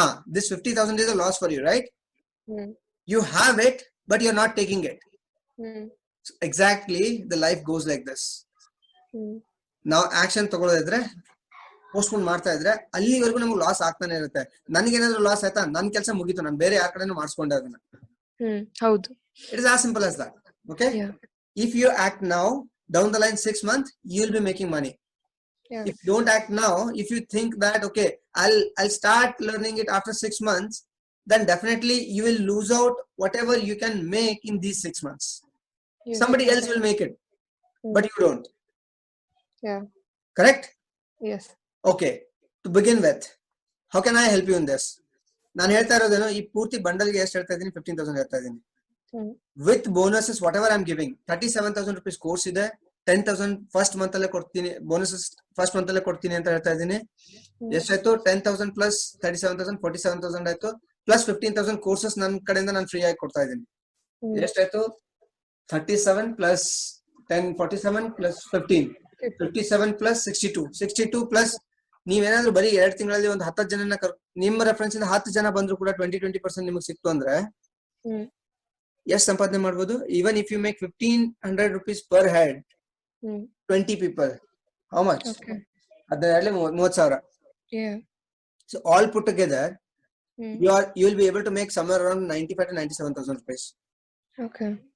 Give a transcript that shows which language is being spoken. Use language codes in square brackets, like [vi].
[en] This 50,000 is a loss for you, right? You have it, but you're not taking it. So exactly, the life goes like this. [kn] ನಾವು action ತಗೊಳ್ಳೋದಿದ್ರೆ, postpone ಮಾಡ್ತಾ ಇದ್ರೆ, ಅಲ್ಲಿವರೆಗೂ ನಮ್ಗೆ loss ಆಗ್ತಾನೆ ಇರುತ್ತೆ. ನನ್ಗೇನಾದ್ರು loss ಆಯ್ತಾ, ನನ್ ಕೆಲಸ ಮುಗೀತು, ನಾನು ಬೇರೆ ಯಾರ ಕಡೆನೂ ಮಾಡಿಸ್ಕೊಂಡೆ ಅದನ್ನ. ಹೌದು. [en] It is as simple as that. Okay? Yeah. If you act now, down the line 6 months, you'll be making money. Yeah. If you don't act now, if you think that okay, I'll start learning it after 6 months, then definitely you will lose out whatever you can make in these 6 months. Yes. Somebody else will make it, but you don't. Yeah. Correct? Yes. Okay. To begin with, how can I help you in this? [kn] ನಾನು ಹೇಳ್ತಾ ಇರೋದೇನು, ಈ ಪೂರ್ತಿ ಬಂಡಲ್ಗೆ ಎಷ್ಟು ಹೇಳ್ತಾ ಇದ್ದೀನಿ, 15,000 ಹೇಳ್ತಾ ಇದ್ದೀನಿ. [en] With bonuses whatever I am giving. [kn] 37,000 rupees course ಇದೆ, 10,000 ಫಸ್ಟ್ ಮಂತ್ ಅಲ್ಲೇ ಕೊಡ್ತೀನಿ, ಬೋನಸಸ್ ಫಸ್ಟ್ ಮಂತ್ ಅಲ್ಲೇ ಕೊಡ್ತೀನಿ ಅಂತ ಹೇಳ್ತಾ ಇದ್ದೀನಿ. ಎಷ್ಟಾಯ್ತು? 10,000 ಪ್ಲಸ್ 37,000 47,000 ಆಯ್ತು, ಪ್ಲಸ್ 15,000 ಕೋರ್ಸಸ್ ನನ್ನ ಕಡೆಯಿಂದ ನಾನು ಫ್ರೀ ಆಗಿ ಕೊಡ್ತಾ ಇದ್ದೀನಿ. ಎಷ್ಟಾಯ್ತು? 37 ಪ್ಲಸ್ 10 47 ಪ್ಲಸ್ 15 57 ಪ್ಲಸ್ 62 ಪ್ಲಸ್ ನೀವೇನಾದ್ರೂ ಬರೀ 2 ತಿಂಗಳಲ್ಲಿ ಒಂದು 10 ಜನನ ನಿಮ್ಮ ರೆಫರೆನ್ಸ್ ಇಂದ 10 ಜನ ಬಂದ್ರು ಕೂಡ 20% ನಿಮಗೆ ಸಿಕ್ತು ಅಂದ್ರೆ ಎಷ್ಟು ಸಂಪಾದನೆ ಮಾಡ್ಬೋದು? [en] Even if you make 1,500 rupees per head, 20 people, how much? [kn] ಅದರಲ್ಲಿ [en] 30,000. So all put together, you will be able to make somewhere around 95,000 to 97,000 rupees. Okay.